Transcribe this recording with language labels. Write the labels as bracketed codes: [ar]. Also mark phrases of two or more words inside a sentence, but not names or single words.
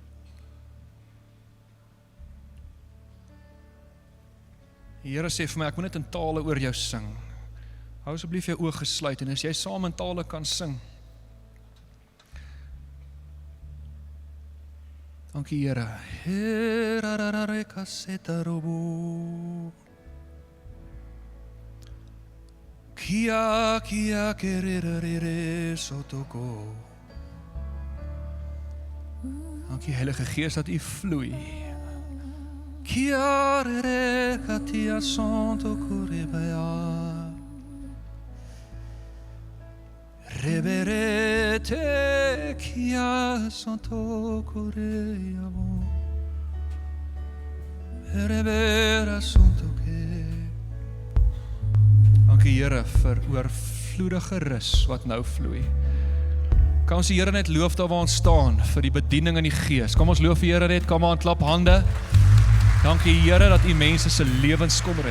[af] Die Here sê vir my, ek moet net in tale oor jou sing. Hou asseblief jou oë gesluit en as jy saam in tale kan sing. Dankie Here. Kia kia kerere sotoko. Dankie Heilige Gees dat U vloei. Kia rere katia sotoko rebea. Reberete kia sotoko reabo. Rebera sotoko. Dankie Here vir oorvloedige rus wat nou vloei. Kan ons die Here net loof daar waar ons staan vir die bediening in die Gees. Kom ons loof die Here net, kom aan, klap hande. Dankie Here dat U mense se lewens kom red.